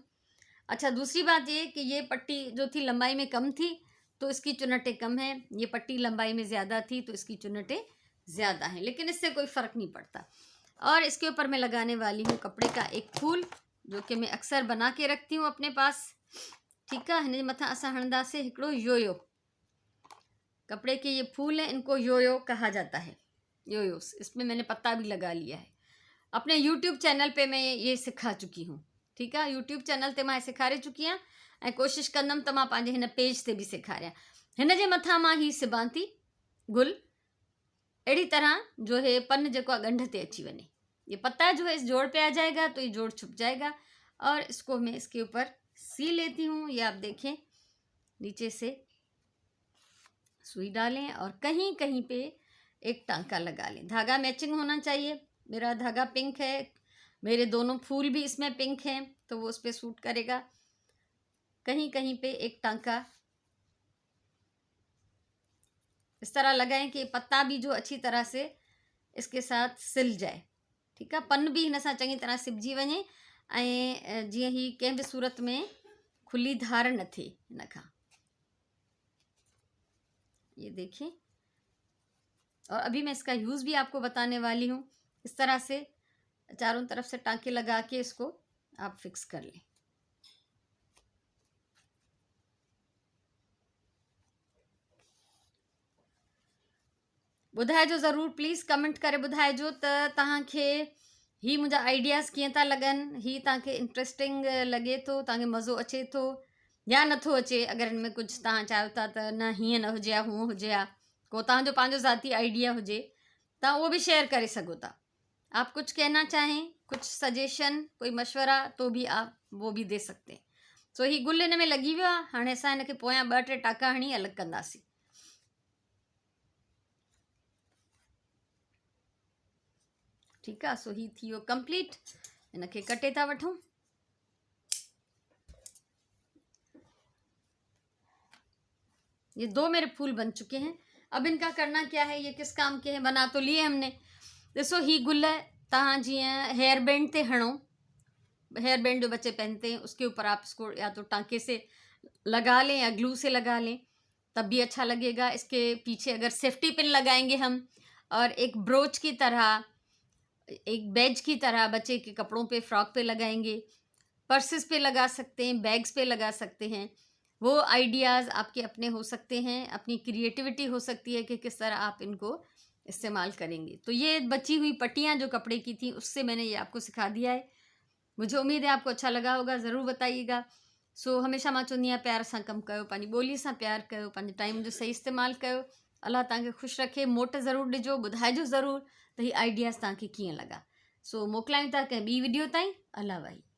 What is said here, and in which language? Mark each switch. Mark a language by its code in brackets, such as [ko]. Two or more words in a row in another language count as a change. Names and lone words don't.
[ur] اچھا، دوسری بات یہ کہ یہ پٹی جو تھی لمبائی میں کم تھی تو اس کی چنٹیں کم ہیں. یہ پٹی لمبائی میں زیادہ تھی تو اس کی چنٹیں زیادہ ہیں، لیکن اس سے کوئی فرق نہیں پڑتا. اور اس کے اوپر میں لگانے والی ہوں کپڑے کا ایک پھول جو کہ میں اکثر بنا کے رکھتی ہوں اپنے پاس. ٹھیک ہے. [sd] हिन मथा असां हणंदासीं हिकिड़ो योयो। [ur] کپڑے کے یہ پھول ہیں، ان کو یویو کہا جاتا ہے، یویوز. اس میں میں نے پتا بھی لگا لیا ہے۔ اپنے یوٹیوب چینل پہ میں یہ سکھا چکی ہوں. ٹھیک ہے. [sd] यूट्यूब चैनल ते मां सेखारे चुकी आहियां ऐं कोशिशि कंदमि त मां पंहिंजे हिन पेज ते बि सेखारियां। हिन जे मथां मां ही सिबां थी गुल अहिड़ी तरह जो है पन जेको आहे गंढ ते अची वञे। [ur] یہ پتا جو ہے اس جوڑ پہ آ جائے گا تو یہ جوڑ چھپ جائے گا اور اس کو میں اس کے اوپر سی لیتی ہوں. یہ آپ دیکھیں، نیچے سے سوئی ڈالیں اور کہیں کہیں پہ ایک ٹانکا لگا لیں. دھاگا میچنگ ہونا چاہیے. میرا دھاگا پنک ہے، میرے دونوں پھول بھی اس میں پنک ہیں تو وہ اس پر سوٹ کرے گا. کہیں کہیں پہ ایک ٹانکا اس طرح لگائیں کہ پتا بھی جو اچھی طرح سے اس کے ساتھ سل جائے. ٹھیک ہے, [sd] पन भी हिन सां चङी तरह सिबजी वञे ऐं जीअं ही कंहिं बि सूरत में खुली धार न थिए हिन खां। [ur] یہ دیکھیے، اور ابھی میں اس کا یوز بھی آپ کو بتانے والی ہوں. اس طرح سے چاروں طرف سے ٹانکے لگا کے اس کو آپ فکس کر لیں. [sd] ॿुधाइजो ज़रूर, [en] please comment [sd] करे ॿुधाइजो त तव्हांखे ही मुंहिंजा आइडियाज़ कीअं था लॻनि, ही तव्हांखे इंट्रस्टिंग लॻे थो, तव्हांखे मज़ो अचे थो या नथो अचे। अगरि हिन में कुझु तव्हां चाहियो था त न हीअं न हुजे हा, हूअं हुजे हा, को तव्हांजो पंहिंजो ज़ाती आइडिया हुजे, तव्हां उहो भी शेयर करे सघो था। [ur] آپ کچھ کہنا چاہیں، کچھ سجیشن، کوئی مشورہ، تو بھی آپ وہ بھی دے سکتے ہیں. [sd] सो ही गुल हिन में लॻी वियो आहे। हाणे असां हिनखे पोयां 2-3 टाका हणी अलॻि कंदासीं। [ur] ٹھیک ہے, [sd] सो ही थी वियो कंप्लीट। इनके कटे था वठूं। [ur] یہ 2 میرے پھول بن چکے ہیں. اب ان کا کرنا کیا ہے، یہ کس کام کے ہیں، بنا تو لیے ہم نے. [sd] ॾिसो ही गुल तव्हां जीअं [en] hair band [sd] ते हणो, [en] hair band [ur] جو بچے پہنتے ہیں، اس کے اوپر آپ اس کو یا تو ٹانکے سے لگا لیں یا گلو سے لگا لیں، تب بھی اچھا لگے گا. اس کے پیچھے اگر [en] safety pin [ur] لگائیں گے ہم اور ایک بروچ کی طرح، ایک بیج کی طرح بچے کے کپڑوں پہ، فراک پہ لگائیں گے، پرسز پہ لگا سکتے ہیں، بیگز پہ لگا سکتے ہیں. وہ آئیڈیاز آپ کے اپنے ہو سکتے ہیں، اپنی کریئیٹیویٹی ہو سکتی ہے کہ کس طرح آپ ان کو استعمال کریں گے. تو یہ بچی ہوئی پٹیاں جو کپڑے کی تھی، اس سے میں نے یہ آپ کو سکھا دیا ہے. مجھے امید ہے آپ کو اچھا لگا ہوگا، ضرور بتائیے گا. [sd] सो हमेशा मां चवंदी आहियां प्यार सां कमु कयो, पंहिंजी ॿोली सां प्यार कयो, पंहिंजे टाइम जो सही इस्तेमालु कयो। अलाह तव्हांखे ख़ुशि रखे। मोट ज़रूरु ॾिजो, ॿुधाइजो ज़रूरु त ही आइडियाज़ तव्हांखे कीअं लॻा। सो मोकिलायूं था कंहिं ॿी वीडियो ताईं। अलाह वाही।